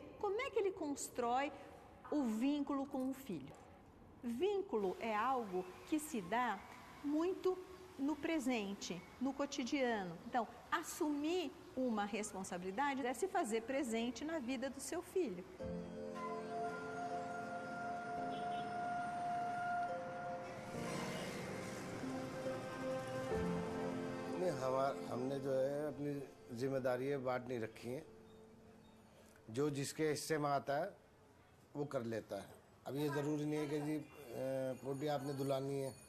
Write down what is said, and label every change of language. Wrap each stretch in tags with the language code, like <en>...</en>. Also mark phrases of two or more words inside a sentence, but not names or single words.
<pt>Como é que ele constrói o vínculo com o filho? Vínculo é algo que se dá muito no presente, no cotidiano. Então, assumir uma responsabilidade é se fazer presente na vida do seu filho.</pt> <hi>हमने जो है अपनी जिम्मेदारियां बांट नहीं रखी हैं जो जिसके हिस्से में आता है वो कर लेता है अब ये ज़रूरी नहीं है कि जी पोटी आपने दुलानी है</hi>